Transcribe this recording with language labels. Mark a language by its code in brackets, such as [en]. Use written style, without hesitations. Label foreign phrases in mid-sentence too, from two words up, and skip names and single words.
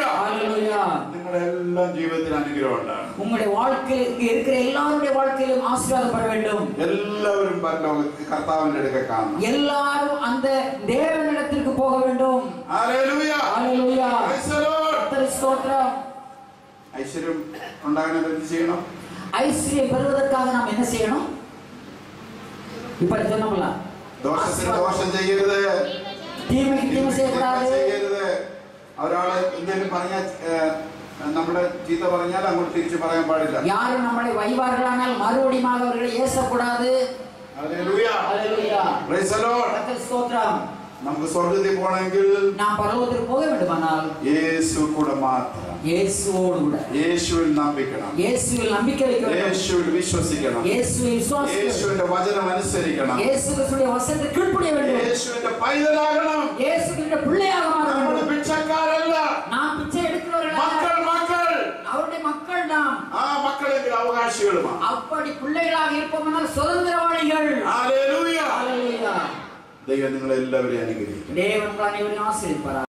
[ta] ஹல்லேலூயா. [ml] നിങ്ങളുടെ എല്ലാം ജീവിതത്തിൽ അനുഗ്രഹം ഉണ്ടാകും. [ta] உங்களுடைய வாழ்க்கையில் இருக்கிற எல்லாருடைய வாழ்க்கையிலும் ஆசீர்வாதம் பெற வேண்டும். [ml] എല്ലാവരും പരലോകത്തിൽ കർത്താവിന്റെ അടുക്കൽ കാണണം. [ta] எல்லாரும் அந்த தேவனிடத்திற்கு போக வேண்டும். [ml] ഹല്ലേലൂയ. [ta] ஹல்லேலூயா. [en] Praise the Lord. [ta] கர்த்தருக்கு ஸ்தோத்திரம். [ml] ഐശ്വര്യം ഉണ്ടാകാൻ എന്ത് ചെയ്യണം? [ta] ஐஸ்வர்யம் பெறுவதற்காக நாம் என்ன செய்யணும்? இப்படி சொன்னோம்ல, [ml] ദോഷത്തിന് ദോഷം ചെയ്യരുത്, [ta] தீமைக்கு தீமை செய்யக்கூடாது. [ml] ചെയ്യരുത്. ഒരാള് എന്തെങ്കിലും പറഞ്ഞാൽ നമ്മുടെ ചീത്ത പറഞ്ഞാൽ അങ്ങോട്ട് തിരിച്ചു പറയാൻ പാടില്ല. [ta] யாரும் நம்மளை வைவார்களானால் மறுபடியும் அவர்களை ஏசக்கூடாது. [ml] ഹല്ലേലൂയ. [ta] ஹல்லேலூயா. [en] Praise the Lord. [ta] கர்த்தருக்கு ஸ்தோத்திரம். [ml] നമുക്ക് സ്വർഗ്ഗത്തിൽ പോകണമെങ്കിൽ [ta] நாம் பரலோகத்திற்கு போக வேண்டுமானால் [ml] യേശു കൂടെ മാത്രം, [ta] இயேசுவோடு கூட, [ml] യേശുവിൽ നമ്പിക്കണം, [ta] இயேசுவில் நம்பிக்கை வைக்க வேண்டும், [ml] യേശുവിൽ വിശ്വസിക്കണം, [ta] இயேசுவை விசுவாசிக்க வேண்டும், [ml] യേശുവിന്റെ വചനം അനുസരിക്കണം, [ta] இயேசு கிறிஸ்துவின் வசனத்தை கீழ்ப்படிய வேண்டும், [ml] യേശുവിന്റെ പൈതലാകണം. [ta] இயேசுவின் பிள்ளையாக மாற [ml] നമ്മൾ [ta] வேண்டும். [ml] ഭിക്ഷക്കാരല്ല, [ta] நாம் பிச்சை எடுக்கிறவர்கள் [ml] മക്കൾ മക്കൾ [ta] அவருடைய மக்கள் நாம். [ml] ആ മക്കളെങ്കിൽ അവകാശികളുമാണ്. [ta] அப்படி பிள்ளைகளாக இருப்போம்னால் சுதந்திரவாளிகள். [ml] ഹല്ലേലൂയ. [ta] ஹல்லேலூயா. [ml] ദൈവം നിങ്ങളെല്ലാവരെയും അനുഗ്രഹിക്കും. [ta] தேவன் உங்களை அனைவரையும் ஆசீர்வதிப்பார்.